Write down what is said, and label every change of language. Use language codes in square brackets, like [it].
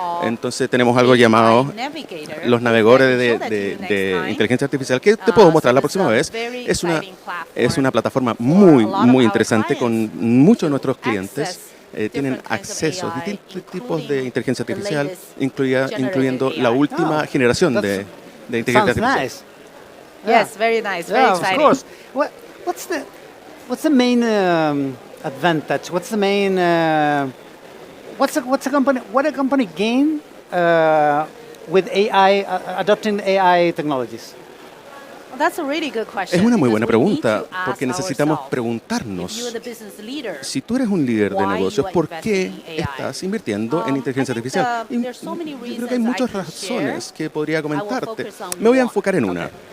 [es] Entonces tenemos algo llamado los navegadores de inteligencia artificial, que te puedo mostrar la próxima vez. Es una plataforma muy interesante con muchos de nuestros clientes. Tienen acceso a distintos tipos de inteligencia artificial, incluyendo la última generación de inteligencia artificial. [en] Yes, very nice, very exciting. Of course. What's the main advantage? What's the main what a company gain with AI adopting AI technologies? [es] Es una muy buena pregunta, porque necesitamos preguntarnos, si tú eres un líder de negocios, ¿por qué estás invirtiendo en inteligencia artificial? Y yo creo que hay muchas razones que podría comentarte. Me voy a enfocar en una.